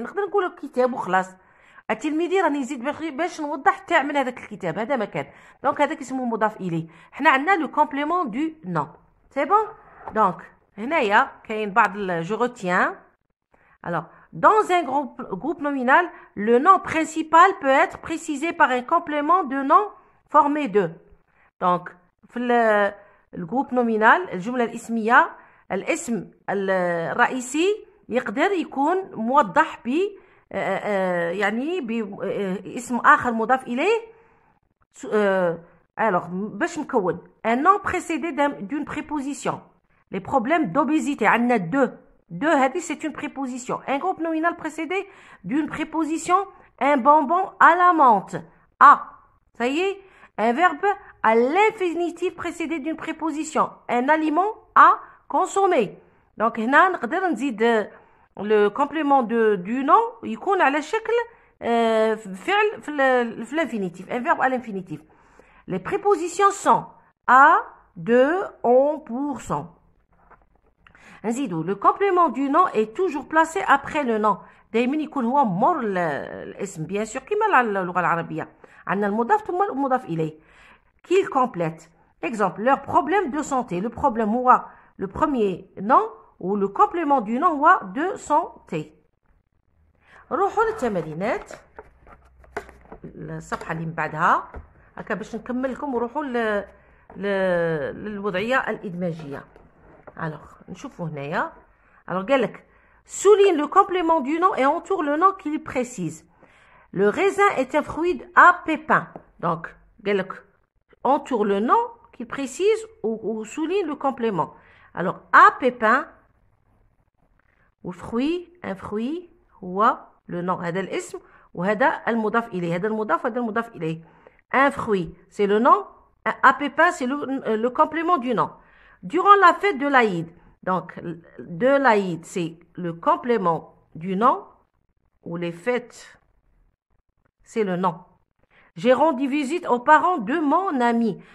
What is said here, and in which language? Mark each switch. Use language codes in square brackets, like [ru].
[ar] نقدر نقول كتاب وخلاص. التلميذي راني نزيد باش نوضح تاع من هذاك الكتاب، هذا مكان. دونك هذاك اسمه مضاف اليه. حنا عندنا [fr] لو كومبليمون دو نون. سي بون. [ar] دونك هنايا كاين بعض جو [fr] retiens. Alors, dans un groupe nominal, le nom principal peut être précisé par un complément de nom formé de. [ar] Donc, في الجروب نومينال الجملة الاسمية الاسم الرئيسي يقدر يكون موضح يعني باسم آخر مضاف إليه. [fr] Alors, [ar] باش مكون [fr] un nom précédé d'une préposition. Les problèmes d'obésité, on a deux [ar] هذه [fr] c'est une préposition. Un groupe nominal précédé d'une préposition, un bonbon à la menthe. Ah, ça y est, un verbe à l'infinitif précédé d'une préposition, un aliment à consommer. Donc [ar] هنا نقدر نزيد [fr] le complément du nom [ar] يكون على شكل فعل في [fr] l'infinitif, un verbe à l'infinitif. Les prépositions sont à, de, on, pour, sans. [ar] نزيدو [fr] le complément du nom est toujours placé après le nom. [ar] دايما يكون هو مور الاسم [fr] bien sûr [ar] كما اللغة العربية. عندنا المضاف ثم المضاف إليه. [fr] Qu'il complète. Exemple, leur problème de santé. Le problème هو le premier nom ou le complément du nom هو de santé. [ar] نروحوا للتمارينات. الصفحة اللي من بعدها هكا باش نكمل لكم ونروحوا للوضعية الإدماجية. Alors, نشوفوا هنايا. [fr] Alors [ar] قال لك [fr] souligne le complément du nom et entoure le nom qu'il précise. Le raisin est un fruit à pépins. Donc [ar] قال لك [fr] entoure le nom qu'il précise ou souligne le complément. Alors à pépins ou fruit, un fruit [ar] هو [fr] le nom. [ar] هذا الاسم وهذا المضاف إليه. هذا المضاف وهذا المضاف إليه. [fr] Un fruit, c'est le nom. À pépins, c'est le complément du nom. Durant la fête de l'Aïd. Donc, de l'Aïd, c'est le complément du nom. Ou les fêtes, c'est le nom. J'ai rendu visite aux parents de mon ami.